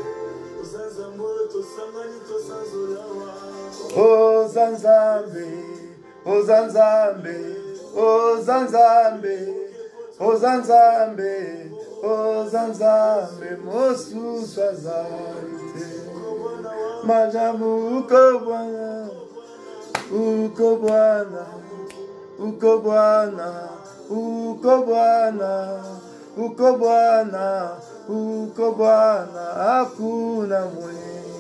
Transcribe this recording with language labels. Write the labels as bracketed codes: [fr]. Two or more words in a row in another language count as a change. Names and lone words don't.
[ln] Oh Zanzambe, oh Zanzambe, oh Zanzambe, oh Zanzambe, oh Zanzambe, mosusu azali te. [sw] Majamu uko Bwana, uko Bwana, uko Bwana, uko Bwana, uko Bwana, uko Bwana, hakuna mwingine.